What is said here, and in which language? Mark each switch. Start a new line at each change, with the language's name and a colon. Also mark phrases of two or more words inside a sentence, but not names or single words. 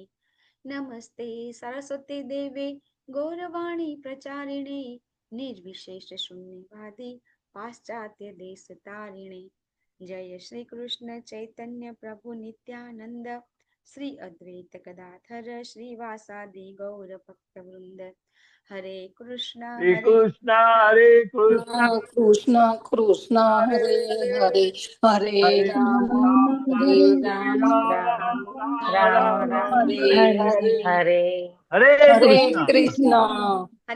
Sanskrit: नमस्ते सरस्वती देवे गौरवाणी प्रचारिणे निर्विशेष शून्यवादी पाश्चात्य देश तारिणे। जय श्री कृष्ण चैतन्य प्रभु नित्यानंद श्री अद्वैत गदाधर श्रीवासादि गौर भक्त वृंद। हरे कृष्ण કૃષ્ણ હરે કૃષ્ણ કૃષ્ણ કૃષ્ણ હરે હરે હરે રામ હરે રામ રામ રામ હરે હરે હરે હરે હરે કૃષ્ણ. કૃષ્ણ. हरे